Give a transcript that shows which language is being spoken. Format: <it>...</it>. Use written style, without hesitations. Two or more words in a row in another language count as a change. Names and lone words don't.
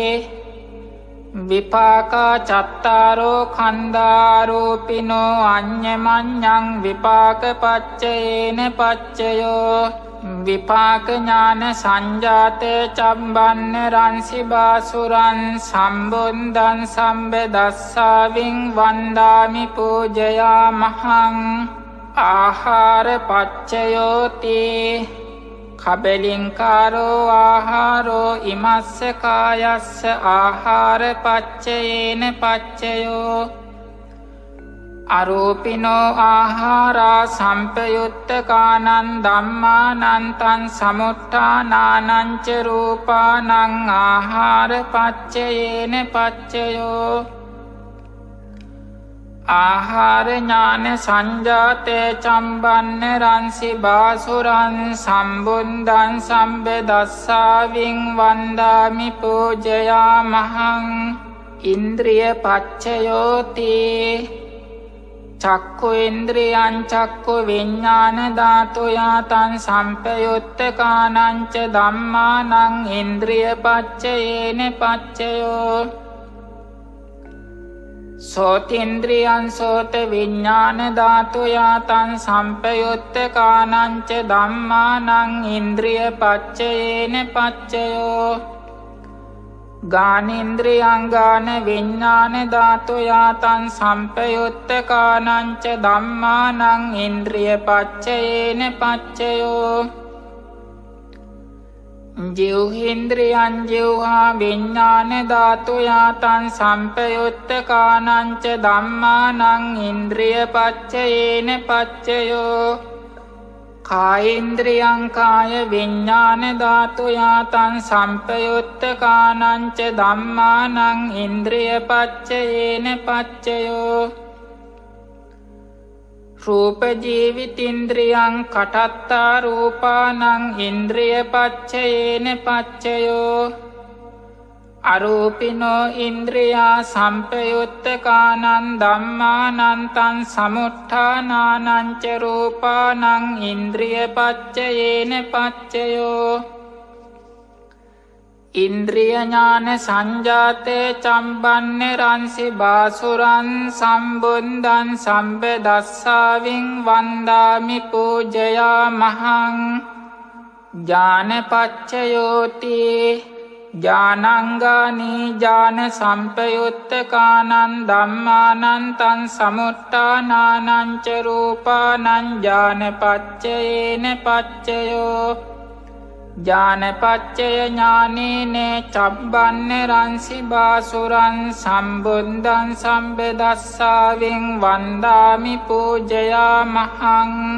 <pi>විපාකා චත්තාරෝ කන්දාරූපිනෝ අඤ්ඤමඤ්ඤං විපාක පච්චයේන පච්චයෝ විපාක ඥාන සංජාතේ චම්බන්න රංසි බාසුරං සම්බුද්ධං සම්බ දස්සාවින් වන්දාමි පූජයාමහං ආහාර පච්චයෝති කබලින්කාරෝ ආහාරෝ ඉමස්ස කායස්ස ආහාර පච්චයේන පච්චයෝ අරූපිනෝ ආහාරා සම්පයුත්තකානං ධම්මානං තං සමුත්ථානානං ච රූපානං ආහාර පච්චයේන පච්චයෝ ආහාර ඥාන සංජාතේ චම්බන්න රංසි බාසුරං සම්බුද්ධං සම්බ දස්සාවින් වන්දාමි පූජයාමහං ඉන්ද්‍රිය පච්චයෝති චක්ඛු ඉන්ද්‍රියං චක්ඛු විඥාන ධාතු යාතං සම්පයුත්තකානං ච ධම්මානං ඉන්ද්‍රිය පච්චයේන පච්චයෝ සෝතින්ද්‍රියං සෝත විඥාන ධාතු යාතං සම්පයුත්තකානං ච ධම්මානං ඉන්ද්‍රිය පච්චයේන පච්චයෝ ගානේන්ද්‍රියං ගාන විඥාන ධාතු යාතං සම්පයුත්තකානං ච ධම්මානං ඉන්ද්‍රිය පච්චයේන පච්චයෝ ජීවහින්ද්‍රියං ජීවහා විඥාන ධාතු යාතං සම්පයුත්තකානං ච ධම්මානං ඉන්ද්‍රිය පච්චයේන පච්චයෝ කායේන්ද්‍රියං කාය විඥාන ධාතු යාතං සම්පයුත්තකානං ච ධම්මානං ඉන්ද්‍රිය පච්චයේන පච්චයෝ රූප ජීවිතින්ද්‍රියං කටත්තා රූපානං ඉන්ද්‍රිය පච්චයේන පච්චයෝ අරූපිනෝ ඉන්ද්‍රියා සම්පයුත්තකානං ධම්මානං තං සමුත්ථානානං ච රූපානං ඉන්ද්‍රිය පච්චයේන පච්චයෝ ඉන්ද්‍රිය ඥාන සංජාතේ චම්බන්නේ රංසි බාසුරං සම්බුද්ධං සම්බදස්සාවින් වන්දාමි පූජයාමහං ඥානපච්චයෝති ඥානංගානී ඥාන සම්පයුත්තකානං ධම්මානං තං සමුත්ථානානං ච රූපානං ඥානපච්චයේන පච්චයෝ ඥානපච්චය ඥානේන චබ්බන්නේ රංසි බාසුරං සම්බුද්ධං සම්බදස්සාවින් වන්දාමි පූජයාමහං</pi>